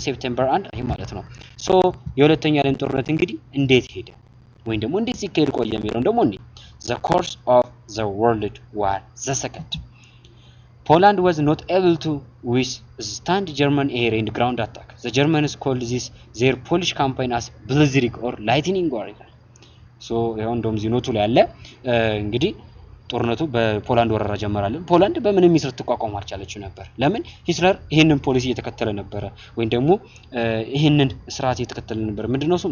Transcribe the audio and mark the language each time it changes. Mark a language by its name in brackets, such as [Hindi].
[Amharic] ሴፕቴምበር 1 ይሄ ማለት ነው። ሶ የሁለተኛው ዓለም ጦርነት እንግዲህ እንዴት ሄደ ወይም ደግሞ እንዴት ሲካሄድ ቆየ የሚለው ደግሞ እንዴ [English] the course of the world war the second Poland was not able to withstand German air and ground attack. The Germans called this their Polish campaign as Blitzkrieg or lightning war. [Amharic] So ያው እንደውም ዚኖቱ ላይ አለ እንግዲህ ጦርነቱ በፖላንድ ወረራ ጀመራለን። ፖላንድ በምንም ይስር ተቋቋም አልቻለችው ነበር። ለምን? ሂትለር ይሄንን ፖሊሲ እየተከተለ ነበር ወይም ደግሞ ይሄንን ስርዓት እየተከተለ ነበር። ምንድነው እሱ?